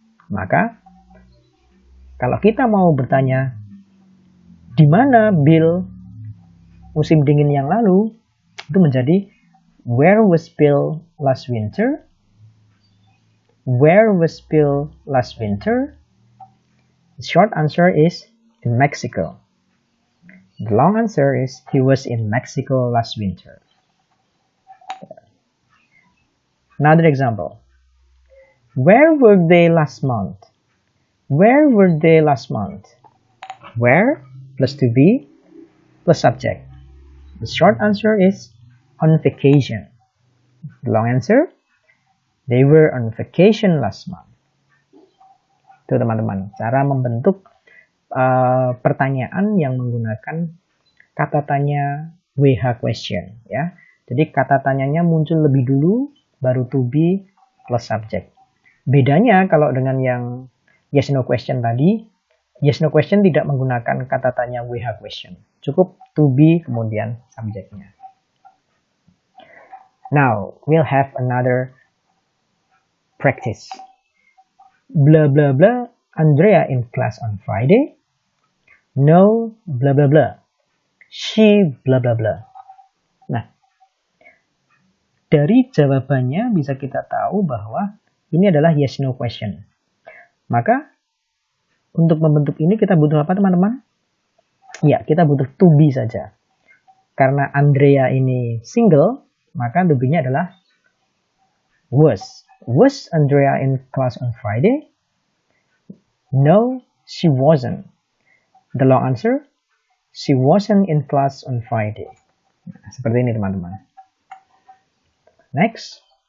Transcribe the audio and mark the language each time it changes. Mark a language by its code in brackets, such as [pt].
[id] Maka, kalau kita mau bertanya, di mana Bill musim dingin yang lalu? Itu menjadi [en] where was Bill last winter? Where was Bill last winter? The short answer is in Mexico. The long answer is he was in Mexico last winter. Another example. Where were they last month? Where were they last month? Where plus to be plus subject. The short answer is on vacation. The long answer, they were on vacation last month. [id] Itu teman-teman, cara membentuk pertanyaan yang menggunakan kata tanya WH question, ya. Jadi kata tanyanya muncul lebih dulu, baru [en] to be plus subject. [id] Bedanya kalau dengan yang yes no question tadi, yes no question tidak menggunakan kata tanya WH question. Cukup to be kemudian subjeknya. [en] Now, we'll have another practice. Blah blah blah, Andrea in class on Friday? No, blah blah blah. She blah blah blah. [id] Nah, dari jawabannya bisa kita tahu bahwa ini adalah yes no question. Maka untuk membentuk ini kita butuh apa, teman-teman? Ya, kita butuh to be saja. Karena Andrea ini single, maka to be-nya adalah was. [en] Was Andrea in class on Friday? No, she wasn't. The long answer, she wasn't in class on Friday. [id] Nah, seperti ini, teman-teman. [en] Next.